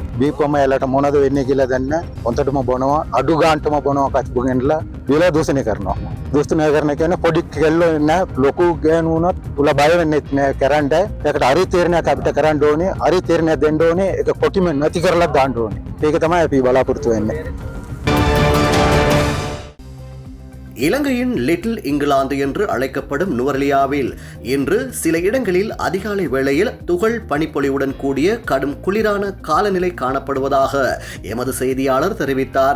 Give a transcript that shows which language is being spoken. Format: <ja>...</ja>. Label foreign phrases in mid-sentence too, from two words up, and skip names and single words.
<si>බීපුවම එයාලට මොනවද වෙන්නේ කියලා දන්න හොන්ටටම බොනවා අඩු ගාන්ටම බොනවා කසුපු ගෙනලා ඊළඟ දූෂණය කරනවා. දූෂණය කරන කියන්නේ පොඩි කෙල්ලෝ නෑ ලොකු ගෑනු වුණත් උලා බය වෙන්නේ නෑ කරන්න. ඒකට හරි තීරණයක් අපිට කරන්න ඕනේ. හරි තීරණයක් දෙන්න ඕනේ. ඒක කොටිම නැති කරලා දාන්න ඕනේ. ඒක තමයි අපි බලාපොරොත්තු වෙන්නේ.</si> <ta>இலங்கையின் லிட்டில் இங்கிலாந்து என்று அழைக்கப்படும் நுவரெலியாவில் இன்று சில இடங்களில் அதிகாலை வேளையில் துகள் பனிப்பொழிவுடன் கூடிய கடும் குளிரான காலநிலை காணப்படுவதாக எமது செய்தியாளர் தெரிவித்தார்.</ta>